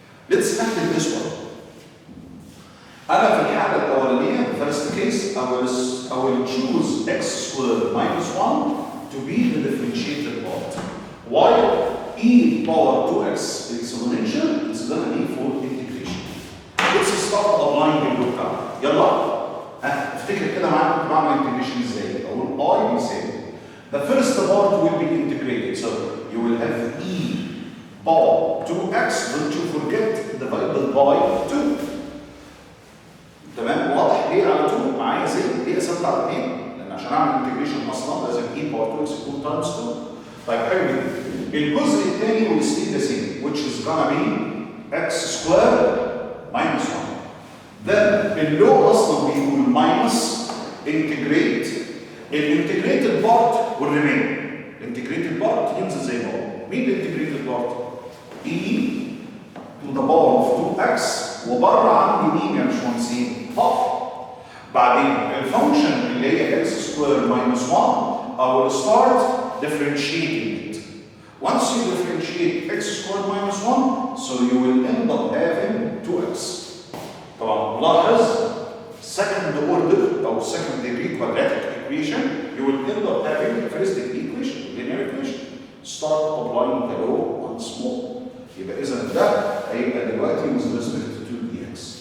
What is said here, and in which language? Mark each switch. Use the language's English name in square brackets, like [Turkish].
[English] Let's handle this one. [Arabic] أنا في الحالة الأولانية, [English] the first case, I will choose x squared minus 1 to be the differentiated part. While e power 2x exponential is going to be for integration. Let's start applying [Arabic] الرول بتاعنا. يلا افتكر كده معايا كنت بعمل integration ازاي. أقول I بيساوي [English] the first part will be integrated, so you will have e power 2x, don't you forget, divided by 2. [Arabic] تمام؟ واضح ليه على 2 معايا زي ليه قسمت على 2؟ لأن عشان أعمل integration أصلا لازم e power 2x يكون times 2. طيب حلو جدا. الجزء الثاني [English] will stay the same, which is gonna be x squared minus 1. [Arabic] Then اللو اصلا بيقول [English] minus integrate. [Arabic] الانتجريتد بارت will remain. الانتجريتد بارت ينزل زي ما هو. مين الانتجريتد بارت؟ e to the power of 2x وبره عندي مين يا باشمهندسين؟ [English] half. [Arabic] بعدين الفانكشن اللي هي [English] x squared minus 1 I will start differentiating it. Once you differentiate x squared minus 1, so you will end up having 2x. [Arabic] طبعا لاحظ [English] second order or second degree quadratic equation, you will end up having first degree equation, linear equation. Start applying the law once more. [Arabic] يبقى إذا ده هيبقى دلوقتي [English] with respect to 2dx.